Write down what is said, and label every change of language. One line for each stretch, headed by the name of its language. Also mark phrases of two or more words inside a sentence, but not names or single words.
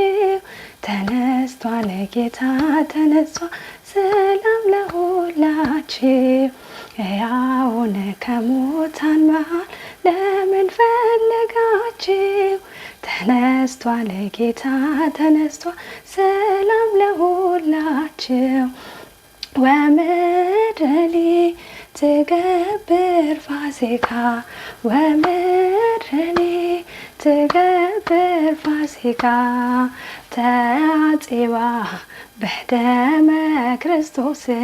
Amharic: ተነስቷል ጌታ ተነስቷል፣ ሰላም ለሁላችሁ። ሕያውን ከሙታን መሃል ለምን ፈለጋችሁ? ተነስቷል ጌታ ተነስቷል፣ ሰላም ለሁላችሁ።
Geez: ወምድሪ ትገብር ፋሲካ ወምድሪ ትገብር ፋሲካ ተአጽባ በደመ ክርስቶስ